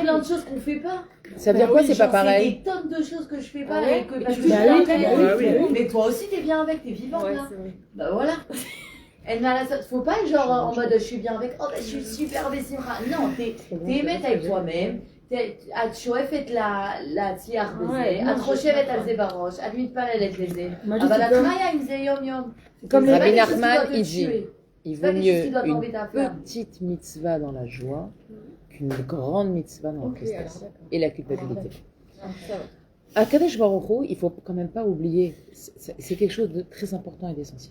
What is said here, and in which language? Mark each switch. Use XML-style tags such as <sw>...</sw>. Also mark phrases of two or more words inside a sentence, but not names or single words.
<fr>plein de choses qu'on fait pas. Ça veut dire quoi? C'est pas J'en sais pareil. des tonnes de choses que je fais pas Ah ouais et que parce que Bah je suis oui, bien bah avec. oui. Mais toi aussi t'es bien avec, t'es vivante Ouais, là. c'est vrai. Bah voilà. Elle n'a la faut pas être genre en mode je suis bien avec, oh bah je suis super Bessimra. Non, t'es aimée avec toi-même.</fr> <he>את שואפת להצליח בזה, את חושבת על זה בראש, את מתפללת לזה, אבל את חיה עם זה יום-יום.</he> <fr>Comme זה les pas Rabbi quelque chose qui Nachman, doit te il dit, tuer. il C'est pas vaut quelque chose mieux qui doit une t'embêter à faire. petite mitzvah dans la joie qu'une grande mitzvah dans la Ok, alors tristesse d'accord. et la culpabilité. Ah, ça va. À</fr> <he>קדוש ברוך הוא,</he> <fr>il faut quand même pas oublier, c'est quelque chose de très important et d'essentiel.</fr>